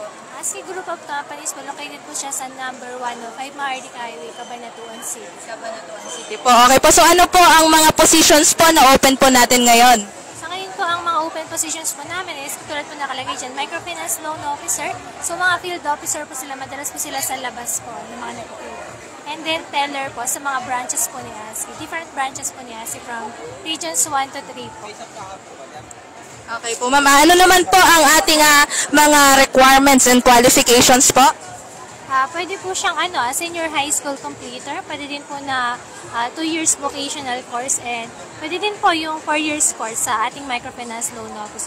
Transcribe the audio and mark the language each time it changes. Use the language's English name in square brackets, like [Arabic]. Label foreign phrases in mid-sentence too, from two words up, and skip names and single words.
[Filipino] ASCII Group of Companies po, located po siya sa number 105 Maharlika Highway, Cabanatuan City. Cabanatuan City po. Okay po, so ano po ang mga positions po na open po natin ngayon? Sa ngayon po, ang mga [English] open positions [Filipino] po namin is tulad po nakalagay dyan, [English] microfinance loan officer. [Filipino] So mga [English] field officer [Filipino] po sila, madalas po sila sa labas po ng mga nag-field. And then teller po sa mga branches po ni ASCII. [English] Different branches [Filipino] po ni ASCII [English] from regions 1 to 3 [Filipino] po. Okay po, ma'am. Ano naman po ang ating mga [English] requirements and qualifications [Filipino] po? Pwede po siyang [English] senior high school completer. [Filipino] Pwede din po na [English] 2 years vocational course [Filipino] and pwede din po yung [English] 4 years course [Filipino] sa ating [English] microfinance loan officer.